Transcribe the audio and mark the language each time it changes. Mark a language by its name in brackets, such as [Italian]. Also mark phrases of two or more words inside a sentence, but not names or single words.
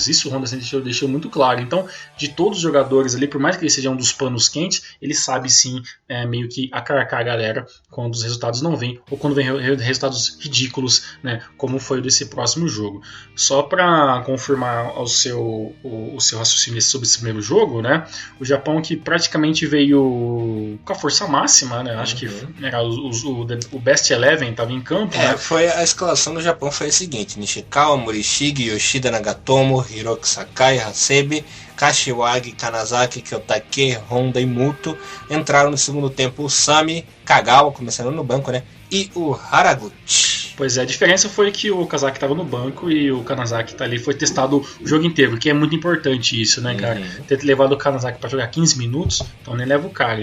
[Portuguese] Isso o Honda deixou muito claro. Então, de todos os jogadores ali, por mais que ele seja um dos panos quentes, ele sabe sim meio que acarcar a galera quando os resultados não vêm, ou quando vem resultados ridículos, né, como foi desse próximo jogo. Só para confirmar o seu raciocínio sobre esse primeiro jogo, né, o Japão que praticamente veio com a força máxima, né, acho que era o [English] Best Eleven [Portuguese] estava em campo. Né? Foi a escalação do Japão foi a seguinte: Nishikawa, Morishige, Yoshida, Nagatomo, Hiroki Sakai, Hasebe, Kashiwagi, Kanazaki, Kyotake, Honda e Muto. Entraram no segundo tempo o Sami, Kagawa, começando no banco, né? E o Haraguchi. Pois é, a diferença foi que o Kazaki estava no banco e o Kanazaki tá ali, foi testado o jogo inteiro, que é muito importante isso, né, cara? Ter levado o Kanazaki para jogar 15 minutos, então nem leva o cara.